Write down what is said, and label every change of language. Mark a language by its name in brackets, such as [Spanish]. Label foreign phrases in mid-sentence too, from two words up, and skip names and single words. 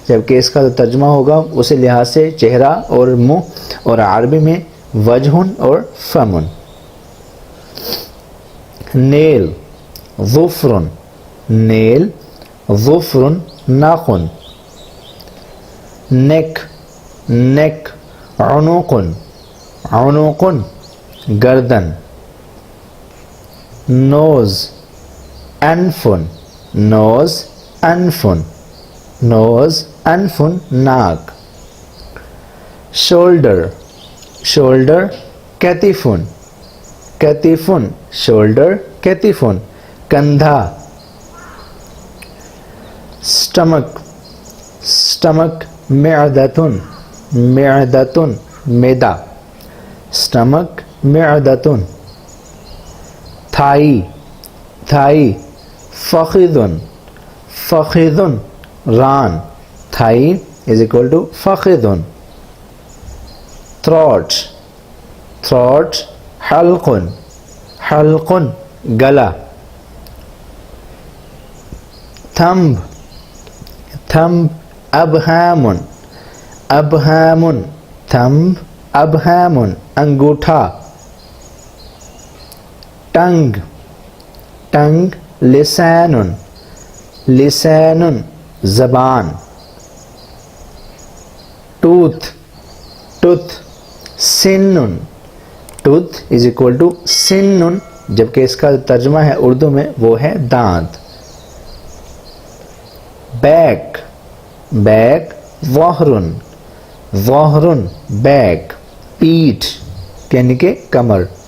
[Urdu] جبکہ اس کا جو ترجمہ ہوگا اسی لحاظ سے چہرہ اور منہ، اور عربی میں وجہن اور فمن. نیل ظفرن، نیل ظفرن ناخن. [English] neck, neck [Arabic] عنقن، عنقن [Urdu] گردن. نوز انفن، نوز انفن، نوز انفن ناک. [English] shoulder, shoulder [Arabic] کتفن، کتفن [Urdu] شولڈر کتفن کندھا. [English] stomach, stomach [Arabic] معدتن، معدتن [Urdu] معدہ. سٹمک معدتن. [English] thigh, thigh [Arabic] فخذن، فخذن [Urdu] ران. [English] thigh is equal to [Urdu] فخذن. [English] throat, throat [Arabic] حلقن، حلقن [Urdu] گلا. [English] thumb, thumb [Arabic] ابہامن، ابہامن [Urdu] تھمب ابہامن انگوٹھا. [English] tongue, tongue [Arabic] لسانن، لسانن [Urdu] زبان. [English] tooth, tooth [Urdu] سنن، [English] tooth is equal to [Urdu] سنن، جبکہ اس کا ترجمہ ہے اردو میں وہ ہے دانت. [English] back, back [Arabic] ظہرن، ظہرن [Urdu] بیک پیٹھ یعنی کہ کمر.